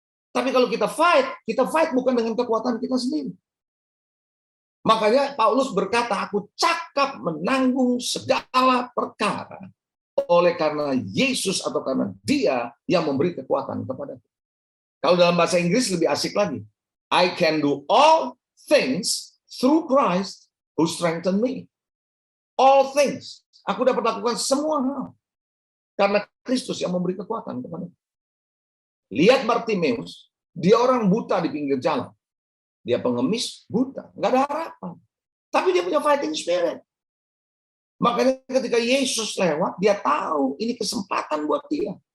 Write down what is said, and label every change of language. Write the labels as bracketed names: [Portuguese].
[Indonesian] Tapi kalau kita fight bukan dengan kekuatan kita sendiri. Makanya Paulus berkata, aku cakap menanggung segala perkara oleh karena Yesus atau karena Dia yang memberi kekuatan kepadaku. Kalau dalam bahasa Inggris lebih asik lagi. [English] I can do all things through Christ who strengthen me. All things. [Indonesian] Aku dapat lakukan semua hal karena Kristus yang memberi kekuatan kepadaku. Lihat Bartimeus, dia orang buta di pinggir jalan. Dia pengemis, buta, nggak ada harapan. Tapi dia punya [English] fighting spirit. [Indonesian] Makanya ketika Yesus lewat, dia tahu ini kesempatan buat dia.